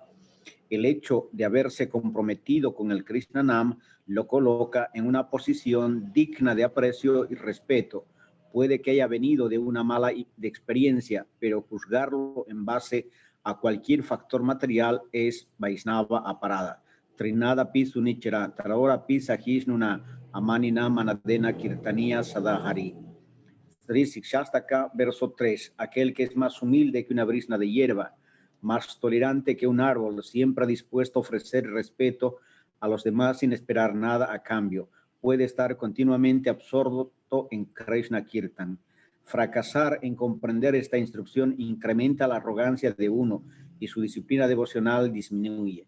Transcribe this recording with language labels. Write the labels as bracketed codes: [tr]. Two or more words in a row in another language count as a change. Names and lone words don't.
[es] El hecho de haberse comprometido con el Krishna Nam lo coloca en una posición digna de aprecio y respeto. Puede que haya venido de una mala experiencia, pero juzgarlo en base a cualquier factor material es Vaishnava aparada. [sa] Trinada pisu nichara, tarora pisa hisnuna, amanina manadena kirtania sadahari. [es] Sri Sikshastaka, verso 3. Aquel que es más humilde que una brisna de hierba, más tolerante que un árbol, siempre dispuesto a ofrecer respeto a los demás sin esperar nada a cambio, puede estar continuamente absorto en Krishna Kirtan. Fracasar en comprender esta instrucción incrementa la arrogancia de uno y su disciplina devocional disminuye.